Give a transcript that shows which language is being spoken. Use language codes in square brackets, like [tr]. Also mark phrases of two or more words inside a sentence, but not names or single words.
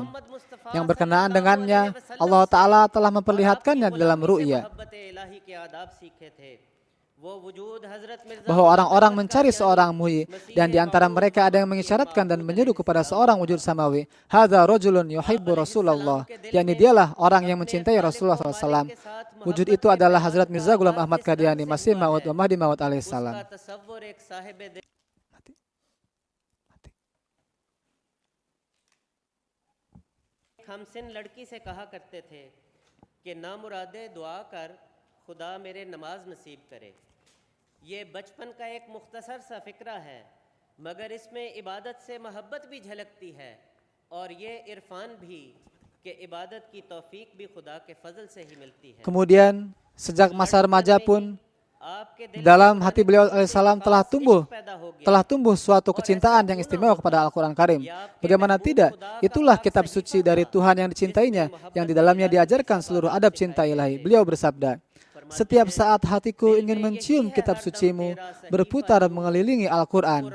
[id] Yang berkenaan dengannya, [ar] الله تعالى [id] telah memperlihatkannya di dalam ru'ya, bahwa orang-orang mencari seorang muhyi, dan di antara mereka ada yang mengisyaratkan dan menyeru kepada seorang wujud samawi. [ar] هذا رجل يحب رسول الله, [id] yakni dialah orang yang mencintai Rasulullah SAW. Wujud itu adalah Hazrat Mirza Ghulam Ahmad Qadiani, Masih Maud wa Mahdi Maud alaihissalam. [ur] ہم سن لڑکی سے کہا کرتے تھے کہ نامرادے دعا کر خدا میرے نماز نصیب کرے. یہ بچپن کا ایک مختصر سا فقرہ ہے، مگر اس میں عبادت سے محبت بھی جھلکتی ہے اور یہ عرفان بھی کہ عبادت کی توفیق بھی خدا کے فضل سے ہی ملتی ہے. [id] Kemudian sejak masa remaja pun dalam hati beliau alaihissalam telah tumbuh suatu kecintaan yang istimewa kepada Al-Quran Karim. Bagaimana tidak? Itulah kitab suci dari Tuhan yang dicintainya, yang di dalamnya diajarkan seluruh adab cinta ilahi. Beliau bersabda, setiap saat hatiku ingin mencium kitab sucimu berputar mengelilingi Al-Quran.